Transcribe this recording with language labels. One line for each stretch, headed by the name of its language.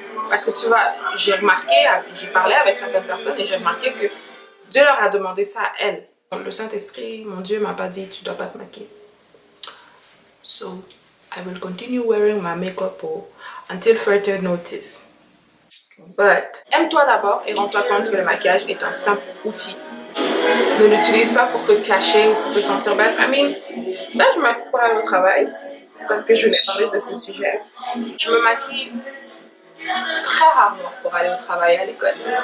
French: Parce que tu vois, j'ai parlé avec certaines personnes et j'ai remarqué que Dieu leur a demandé ça à elles. Le Saint-Esprit, mon Dieu, m'a pas dit tu dois pas te maquiller.
English: So, I will continue wearing my makeup until further notice.
French: But, aime-toi d'abord et rends-toi compte que le maquillage est un simple outil. Ne l'utilise pas pour te cacher ou pour te sentir belle.
English: I mean,
French: là, je me maquille pour aller au travail parce que je voulais parler de ce sujet. Je me maquille très rarement pour aller au travail, à l'école.